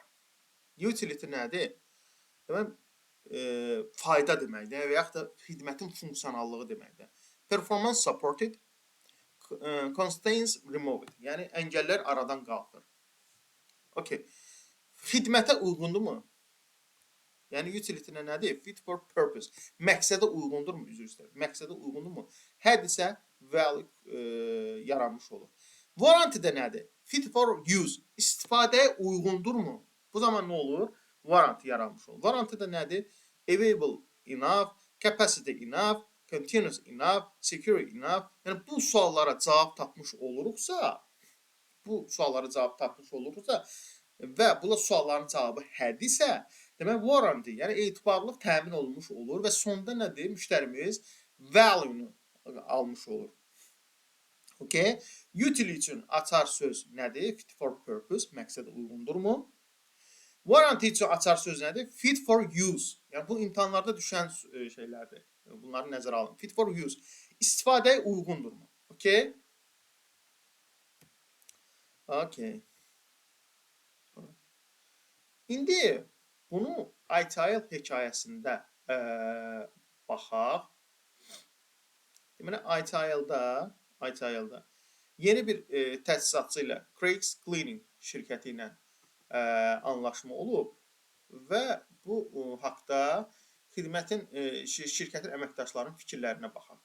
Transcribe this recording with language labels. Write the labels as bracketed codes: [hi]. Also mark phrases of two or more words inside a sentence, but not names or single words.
[az] Utility nədir? Demək, fayda deməkdir və yaxud da xidmətin funksionallığı deməkdir. [en] Performance supported, constraints removed. [az] Yəni, əngəllər aradan qalxır. Okay, xidmətə uyğundurmu? Yəni, utility nədir? [en] Fit for purpose. [az] Məqsədə uyğundurmu? Üzr istəyirəm. Məqsədə uyğundurmu? Hədisə valid yaranmış olur. Warranty də nədir? [en] Fit for use. [az] İstifadəyə uyğundurmu? Bu zaman nə olur? Warranty yaranmış olur. Warranty da nədir? [en] Available enough, capacity enough, continuous enough, secure enough. [az] Yəni bu suallara cavab tapmış oluruqsa, və bu sualların cavabı hədisə, demək warranty, yəni etibarlılıq təmin olunmuş olur və sonda nədir? Müştərimiz value-nu almış olur. Okay. Utility üçün açar söz nədir? [en] Fit for purpose, [az] məqsədə uyğundurmu? Warranty üçün açar söz nədir? [en] Fit for use. [az] Yəni bu imtahanlarda düşən şeylərdir. Bunları nəzərə alın. [en] Fit for use. [az] İstifadəyə uyğundurmu? [en] Okay. Okay. [az] İndi bunu ITIL hekayəsində baxaq. Deməli, ITIL-da yeni bir təsisatçı ilə Craig's Cleaning şirkəti ilə anlaşma olub və bu haqda şirkətin əməkdaşlarının fikirlərinə baxaq.